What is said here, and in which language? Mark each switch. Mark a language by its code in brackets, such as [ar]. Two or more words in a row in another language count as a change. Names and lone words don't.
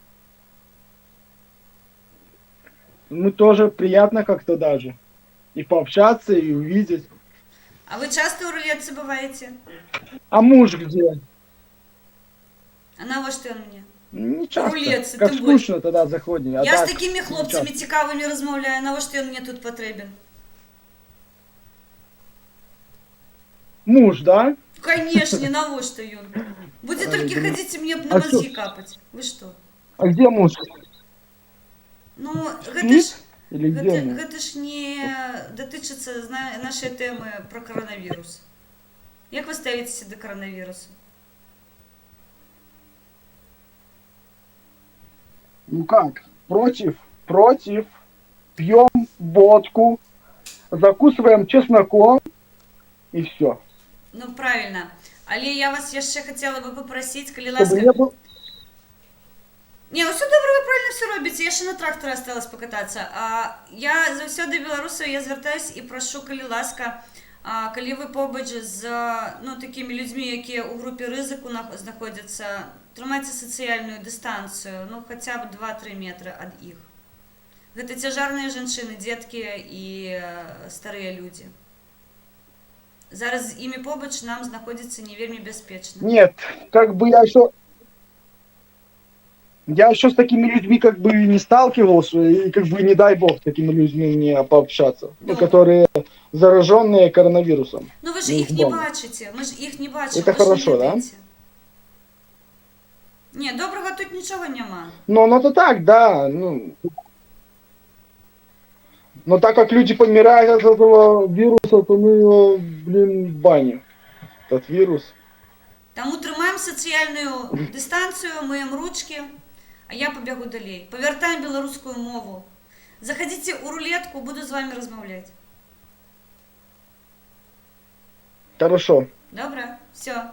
[ru] Мы тоже приятно как-то даже. И пообщаться, и увидеть. А вы часто у рулетцы бываете? А муж где? [be] А навошта ён мне? [ru] Не часто. [be] Рулетцы, [ru] Как [be] тым [ru] скучно тогда заходим. А [be] Я так, з такімі не хлопцамі [ru] часто. [be] цікавымі размаўляю, навошта ён мне тут патрэбен? [ru] Муж, да? [be] Конечно, навошта ён? Будзе [ru] Ой, [be] толькі [ru] блин. [be] хадзіць і мне на [ru] А [be] мазгі [ru] чё? [be] капаць. Вы што? [ru] А где муж? [be] Ну, гэта ж... [ru] Или где муж? [be] Гэта ж не датычыцца нашай тэмы пра каранавірус. Як вы ставіцеся да каранавірусу? [ru] Ну как? Против? Против. Пьем водку, закусываем чесноком и все. Ну, правильно. [be] Але я вас яшчэ хацела бы папрасіць, калі [ru] Чтобы [be] ласка... [ru] не было... Не, ну все добра, вы правильно все робіце, я ще на тракторе осталось покататься. [be] Я заўсёды беларусаў, я звяртаюсь і прашу, калі ласка, калі вы побач з ну, такімі людзьмі, якія ў групе рызыку знаходзяцца, трымайце сацыяльную дыстанцыю, ну хаця б 2-3 метры ад іх. Гэта цяжарныя жанчыны, дзеткі і старыя людзі. Зараз з імі побач нам знаходзіцца не вельмі бяспечна. [ru] Нет, как бы я еще с такими людьми как бы не сталкивался, и как бы не дай бог с такими людьми не пообщаться, Ну. которые зараженные коронавирусом. [be] Ну вы ж [ru] Ну, [be] іх не [ru] дома. [be] бачыце, мы ж іх не бачым. [ru] Это [be] вы ж не [ru] хорошо, да? [be] ведаеце. Не, добрага тут нічога няма. Ну то так, да, ну. [ru] Но так как люди помирают от этого вируса, то мы его, блин, баним. Этот вирус. [be] Таму трымаем сацыяльную дыстанцыю, мыем ручкі, а я пабягу далей. Павяртаем беларускую мову. Заходите ў рулетку, буду з вами размаўляць. [ru] Хорошо. [be] Добра? Все.